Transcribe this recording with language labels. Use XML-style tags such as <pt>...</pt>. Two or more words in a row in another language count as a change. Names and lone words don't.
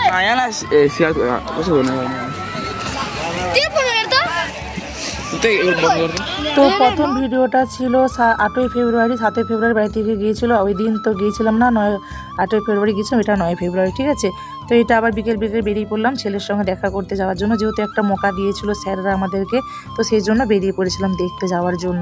<ms>Ayah lah siap apa sebenarnya? Dia pun ada.</ms> <bn>তো প্রথম ভিডিওটা ছিল 8ই ফেব্রুয়ারি। 7ই ফেব্রুয়ারি বাড়ি থেকে গিয়েছিলো, ওই দিন তো গিয়েছিলাম না। 8ই ফেব্রুয়ারি গিয়েছিলাম, এটা 9ই ফেব্রুয়ারি, ঠিক আছে। তো এটা আবার বিকেল বেরিয়ে পড়লাম ছেলের সঙ্গে দেখা করতে যাওয়ার জন্য, যেহেতু একটা মৌকা দিয়েছিল স্যাররা আমাদেরকে, তো সেই জন্য বেরিয়ে পড়েছিলাম দেখতে যাওয়ার জন্য।</bn>